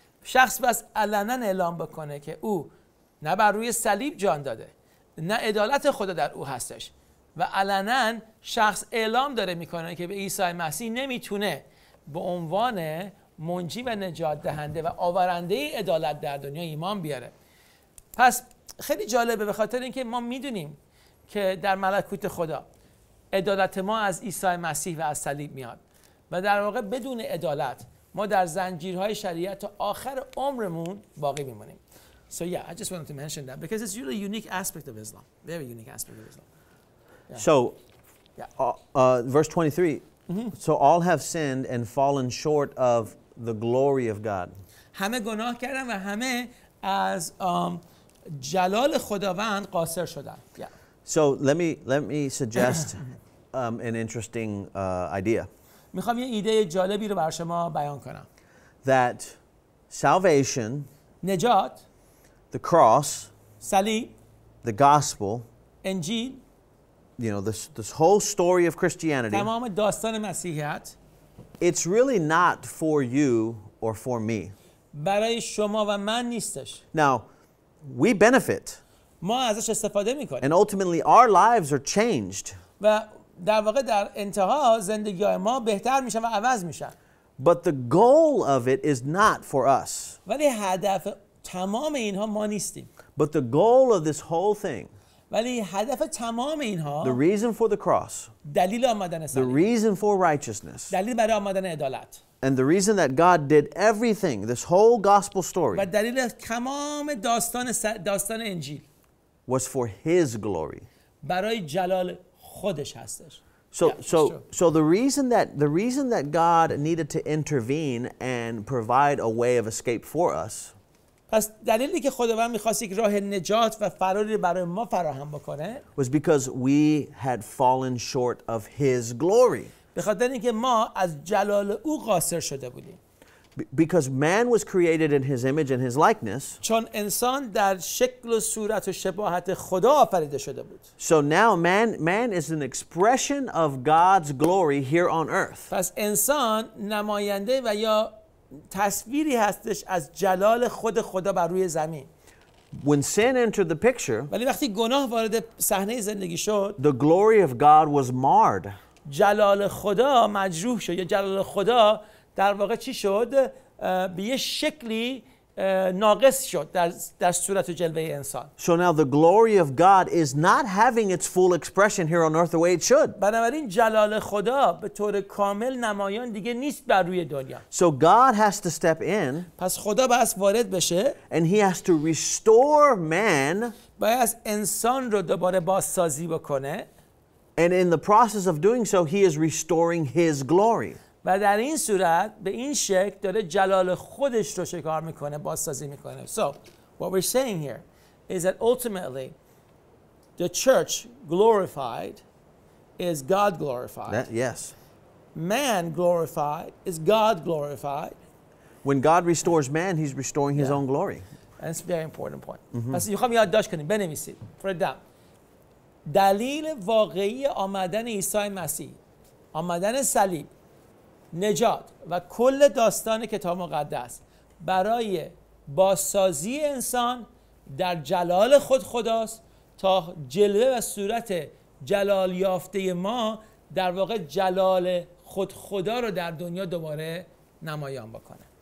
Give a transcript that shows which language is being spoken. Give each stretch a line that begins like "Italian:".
Persian: شخص بس علنا اعلام بکنه که او نه بر روی صلیب جان داده نه عدالت خدا در او هستش و علنا شخص اعلام داره میکنه که به عیسی مسیح نمیتونه به عنوان منجی و نجات دهنده و آورنده عدالت در دنیا ایمان بیاره. پس خیلی جالبه به خاطر اینکه ما میدونیم که در ملکوت خدا عدالت ما از عیسی مسیح و از صلیب میاد و در واقع بدون عدالت ما در زنجیرهای شریعت تا آخر عمرمون باقی میمونیم.
English: So yeah, I just wanted to mention that because it's really a unique aspect of Islam, very unique aspect of Islam. Yeah. So, verse 23, so all have sinned and fallen short of the glory of God.
Persian: همه گناه کردن و همه از جلال خداوند قاصر شدن.
English: Yeah. So let me suggest an interesting idea.
Persian: میخوام یه ایده جالبی رو برای شما بیان کنم.
English: That salvation,
Persian: نجات,
English: the cross,
Persian: صلیب,
English: the gospel,
Persian: انجیل,
English: this whole story of Christianity,
Persian: تمام داستان مسیحیت,
English: it's really not for you or for me.
Persian: برای شما و من نیستش.
English: Now, we benefit.
Persian: ما ازش استفاده میکنیم.
English: And ultimately our lives are changed.
Persian: و در واقع در انتها زندگی‌های ما بهتر میشن و عوض میشن.
English: But the goal of it is not for us.
Persian: ولی هدف تمام اینها ما نیستیم.
English: But the goal of this whole thing,
Persian: ولی هدف تمام اینها
English: the reason for the cross,
Persian: دلیل آمدن
English: the
Persian: صلیب،
English: reason for righteousness,
Persian: دلیل برای آمدن عدالت
English: and the reason that God did everything, this whole gospel story,
Persian: و دلیل تمام داستان انجیل
English: was for His glory.
Persian: برای جلال خودش هستش.
English: So the reason that God needed to intervene and provide a way of escape for us
Persian: پس دلیلی که خداوند می‌خواست یک راه نجات و فراری برای ما فراهم بکنه
English: was because we had fallen short of his glory.
Persian: به خاطر اینکه ما از جلال او قاصر شده بودیم.
English: Because man was created in his image and his likeness.
Persian: چون انسان در شکل و صورت و شباهت خدا آفریده شده بود.
English: So now man is an expression of God's glory here on earth.
Persian: پس انسان نماینده و یا تصویری هستش از جلال خود خدا بر روی زمین.
English: When sin entered the picture,
Persian: ولی وقتی گناه وارد صحنه زندگی شد
English: the glory of God was marred.
Persian: جلال خدا مجروح شد یا جلال خدا در واقع چی شد؟ به یه شکلی ناقص شد در صورت و جلوه انسان.
English: So now the glory of God is not having its full expression here on earth the way it should.
Persian: بنابراین جلال خدا به طور کامل نمایان دیگه نیست بر روی دنیا.
English: So God has to step in.
Persian: پس خدا باید وارد بشه.
English: And he has to restore man.
Persian: باید انسان رو دوباره بازسازی بکنه.
English: And in the process of doing so, he is restoring his glory.
Persian: و در این صورت به این شکل داره جلال خودش رو شکار میکنه، بازسازی میکنه.
English: So what we're saying here is that ultimately the church glorified is God glorified. Yes. Man glorified is God glorified. When God restores man, he's restoring his own glory. That's a very important point.
Persian: پس میخوام یادداشت کنیم، بنویسید.
English: For example,
Persian: دلیل واقعی آمدن عیسی مسیح، آمدن صلیب، نجات و کل داستان کتاب مقدس برای بازسازی انسان در جلال خود خداست تا جلوه و صورت جلال یافته ما در واقع جلال خود خدا رو در دنیا دوباره نمایان بکنه.